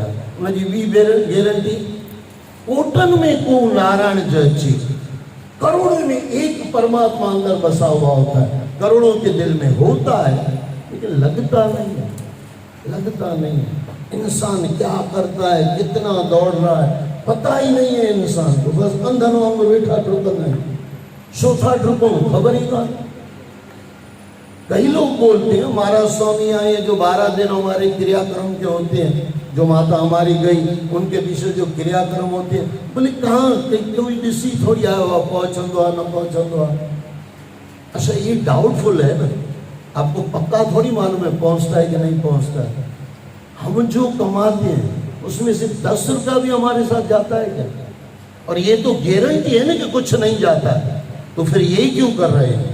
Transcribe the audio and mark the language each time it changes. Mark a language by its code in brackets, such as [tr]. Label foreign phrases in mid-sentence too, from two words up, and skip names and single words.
[hi] उनकी भी गारंटी, कोटन में को नारायण जची, करोड़ों में एक परमात्मा अंदर बसा हुआ होता है, करोड़ों के दिल में होता है, लेकिन लगता नहीं है, लगता नहीं है। इंसान क्या करता है, कितना दौड़ रहा है, पता ही नहीं है इंसान को। [sd] बस अंधन वांग वेठा ठुकंदा आहिनि, छो था ठुकूं खबर ही कान। [hi] कई लोग बोलते हैं महाराज स्वामी आए, जो 12 दिन हमारे क्रियाक्रम के होते हैं, जो माता हमारी गई उनके पीछे जो क्रियाक्रम होते हैं, बोले कहाँ [sd] कोई ॾिसी थोड़ी आयो आहे, पहुचंदो आहे न पहुचंदो आहे। [hi] अच्छा ये डाउटफुल है ना, आपको पक्का थोड़ी मालूम है पहुंचता है कि नहीं पहुंचता है। हम जो कमाते हैं उसमें से 10 रुपया भी हमारे साथ जाता है क्या? और ये तो गारंटी है ना कि कुछ नहीं जाता है, तो फिर यही क्यों कर रहे हैं?